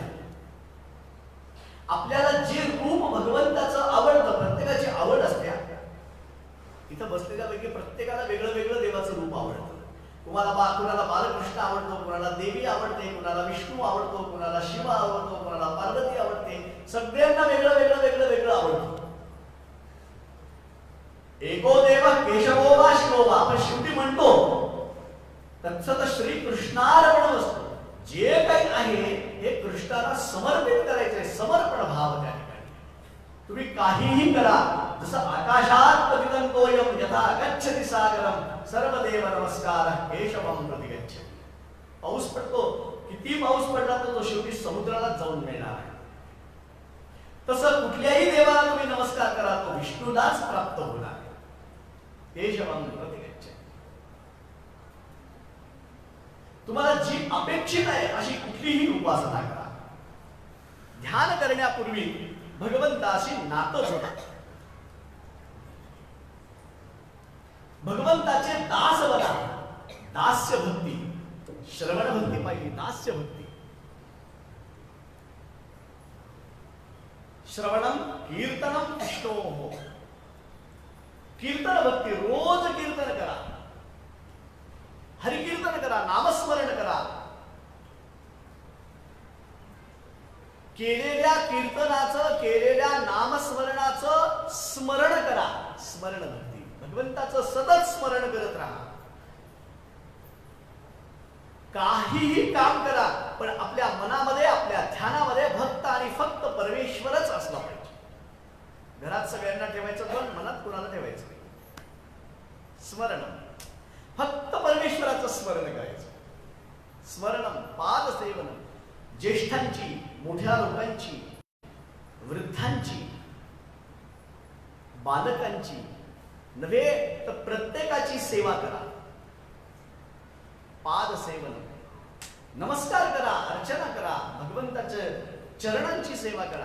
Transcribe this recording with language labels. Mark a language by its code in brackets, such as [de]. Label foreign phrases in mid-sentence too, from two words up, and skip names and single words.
[mr] आपल्याला जे रूप भगवंताचं आवडतं, प्रत्येकाची आवड असते. इथं बसलेल्यापैकी प्रत्येकाला वेगळं वेगळं देवाचं रूप आवडतं. कुणाला बालकृष्ण आवडतो, कुणाला देवी आवडते, कुणाला विष्णू आवडतो, कुणाला शिव आवडतो, कुणाला पार्वती आवडते. सगळ्यांना वेगळं वेगळं वेगळं वेगळं आवडतं. [sa] एको देव केशवो वा शिवो वा, [mr] आपण शेवटी म्हणतो [sa] तत्सत श्री कृष्णार्पणमस्तु. [mr] जे काही आहे हे कृष्णाला समर्पित करायचंय, समर्पण भाव त्या ठिकाणी. तुम्ही काहीही करा, जसं [sa] आकाशात पतितंतोयम यथा गच्छति सागरम सर्वदेव नमस्कार केशवम प्रति गच्छति. [mr] पाऊस पडतो, किती पाऊस पडला तर तो शेवटी समुद्राला जाऊन मिळणार आहे. तसं कुठल्याही देवाला तुम्ही नमस्कार करा, तो विष्णूलाच प्राप्त होणार आहे. [sa] केशवम प्रति गच्छति. [mr] तुम्हाला जी अपेक्षित आहे अशी कुठलीही उपासना करा. ध्यान करण्यापूर्वी भगवंताशी नातं जोडा. भगवंताचे दास बना. दास्य भक्ती, श्रवण भक्ती पाहिजे, दास्य भक्ती. [sa] श्रवणम कीर्तनम विष्णोः. [mr] कीर्तन भक्ती, रोज कीर्तन करा, हरिकीर्तन करा, नामस्मरण करा. केलेल्या कीर्तनाचं, केलेल्या नामस्मरणाचं स्मरण करा. स्मरण भक्ती, भगवंताचं सतत स्मरण करत राहा. काहीही काम करा पण आपल्या मनामध्ये, आपल्या ध्यानामध्ये फक्त आणि फक्त परमेश्वरच असला पाहिजे. घरात सगळ्यांना ठेवायचं पण मनात कुणाला ठेवायचं नाही. स्मरण, फक्त परमेश्वराचं स्मरण करायचं. [sa] स्मरणम पादसेवनम. [mr] ज्येष्ठांची, मोठ्या लोकांची, वृद्धांची, बालकांची नव्हे तर प्रत्येकाची सेवा करा. पाद सेवन, नमस्कार करा, अर्चना करा, भगवंताच्या चरणांची सेवा करा.